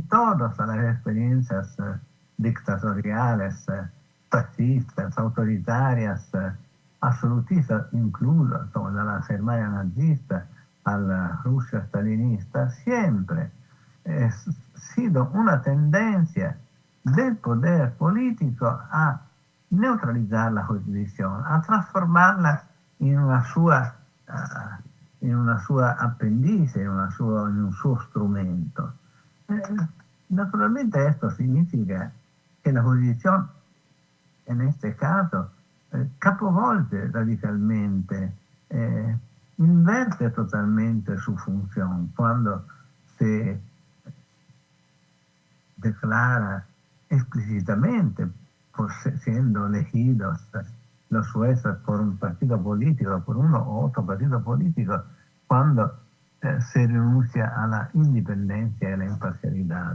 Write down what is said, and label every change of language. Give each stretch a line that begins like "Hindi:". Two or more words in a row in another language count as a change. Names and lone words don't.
Spanish: todas las experiencias dictatoriales, fascistas, autoritarias, absolutistas, incluso como de la
Italian: Germania nazista
Spanish: a la Rusia stalinista, siempre ha sido una tendencia del poder político a neutralizar la jurisdicción, a transformarla
Italian: in una sua appendice, in un suo strumento.
Spanish: Naturalmente esto significa que la jurisdicción, en este caso,
Italian: capovolte radicalmente, inverte totalmente
Spanish: su función cuando se declara explícitamente, siendo elegidos los jueces por un partido político, por uno u otro partido político, cuando se renuncia a la independencia y a la imparcialidad.